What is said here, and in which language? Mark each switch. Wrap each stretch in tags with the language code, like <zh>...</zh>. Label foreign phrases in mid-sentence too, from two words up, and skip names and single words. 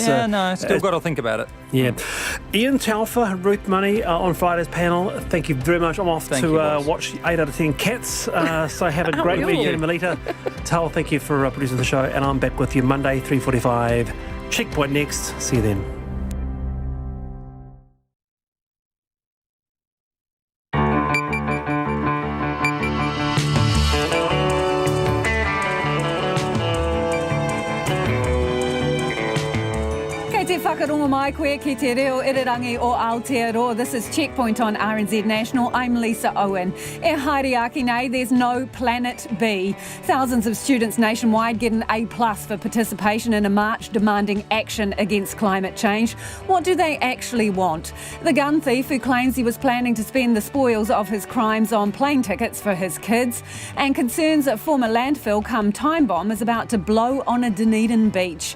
<en>still got to think about it. Yeah. Ian Talfa, Ruth Money on Friday's panel. Thank you very much. I'm off to watch 8 out of 10 Cats. So have a great weekend, Melita. Tal, thank you for producing the show. And I'm back with you Monday, 3:45. Checkpoint next. See you then.</en> <mi>Whakarongo mai koe ki te reo irirangi o Aotearoa.</mi> <en>This is Checkpoint on RNZ National. I'm Lisa Owen.</en> <mi>E haere nei,</mi> <en>there's no planet B. Thousands of students nationwide get an A+ for participation in a march demanding action against climate change. What do they actually want? The gun thief who claims he was planning to spend the spoils of his crimes on plane tickets for his kids, and concerns that former landfill come time bomb is about to blow on a Dunedin beach.</en>